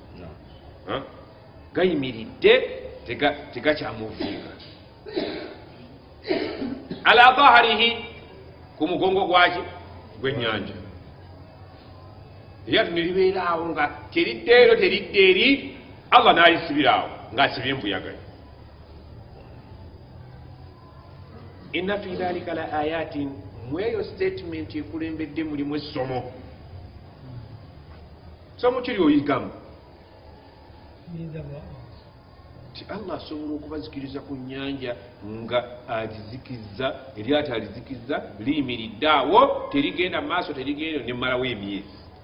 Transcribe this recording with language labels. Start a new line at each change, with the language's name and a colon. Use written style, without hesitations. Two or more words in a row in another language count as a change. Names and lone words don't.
Ganda: gayimiridde tegakyamuviinga
Arabic: على ظهره
Ganda: ku mugongo gwaki gw'ennyanja eryato ne libeeraawo nga teridde ero teridde eri Allah n'alisibiraawo ng'asibye embuyaga.
Arabic: إن في ذلك لآيات
Ganda: mweyo statement ekulembedde mulimu essomo somo kiri oyigamu ti Allah asobola okubazikiriza ku nnyanja nga alizikizza eryato alizikizza liyimiridde awo terigenda mu maaso terigenda nemalawo emyezi.